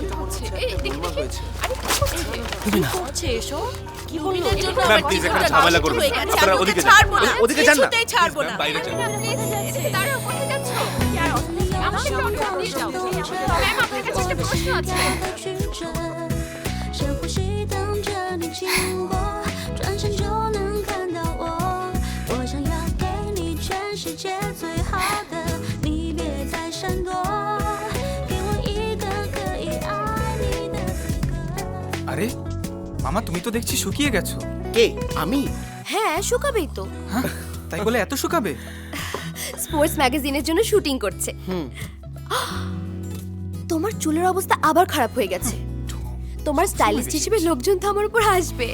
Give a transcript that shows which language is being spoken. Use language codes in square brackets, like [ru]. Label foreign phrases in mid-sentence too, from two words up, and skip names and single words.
[bn] মনে হচ্ছে এই দেখি দেখি। আরে কি করছে? কি করছে এসো? কি বললো? লুমিনার জন্য ম্যাম, আমার প্লিজ জীবনটা এখানে ঝামেলা নষ্ট করবেন হয়ে না। গেছে। আপনারা আমি ওদিকে ওকে যান। ছাড়বো না, ওদিকে যান না। কিছুতেই ছাড়বো না। বাইরে যান। দাঁড়াও, কোথায় যাচ্ছ? আমাকে অটোগ্রাফ দিয়ে যাও। ম্যাম, আপনার কাছে একটা প্রশ্ন আছে। [zh] 深呼吸，等着你经过，转身就能看到我。我想要给你全世界最好的，你别再闪躲，给我一个可以爱你的资格。 [bn] আরে মামা, তুমি তো দেখছি শুকিয়ে গেছো। কে? আমি? হ্যাঁ, শুকাবেই তো। হ্যাঁ, তাই বলে এত শুকাবে? স্পোর্টস ম্যাগাজিনের জন্য শুটিং করছে। তোমার চুলের অবস্থা আবার খারাপ হয়ে গেছে। তোমার স্টাইলিস্ট হিসেবে লোকজন তো আমার উপর হাসবে।